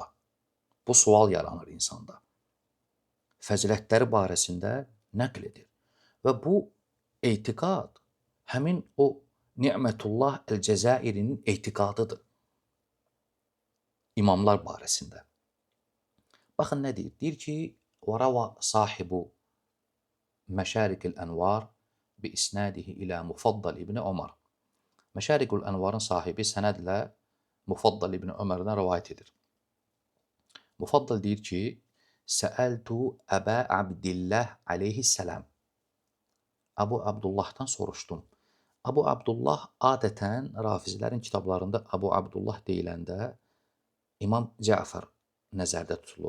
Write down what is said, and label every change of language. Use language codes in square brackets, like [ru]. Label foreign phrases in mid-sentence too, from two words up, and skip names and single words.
[az] Bu sual yaranır insanda. Fəzilətləri barəsində nəql edir. Və bu etiqad həmin o Ni'mətullah Əl-Cəzairinin etiqadıdır. İmamlar barəsində. Baxın nə deyir? Deyir ki, [ar] وَرَوَى صَاحِبُ مَشَارِكِ الْأَنْوَارِ بِإِسْنَادِهِ إِلَى مُفَضَّلِ ibn Ömər. [az] Məşərikül Ənvarın sahibi sənədlə Mufaddal ibn Ömərdən rəvayət edir. Mufaddal deyir ki, [ar] سألت أبا عبد الله عليه السلام. [az] Əbu Abdullahdan soruşdum. Əbu Abdullah adətən Rafizlərin kitablarında Əbu Abdullah deyiləndə İmam Cəfər nəzərdə tutulur.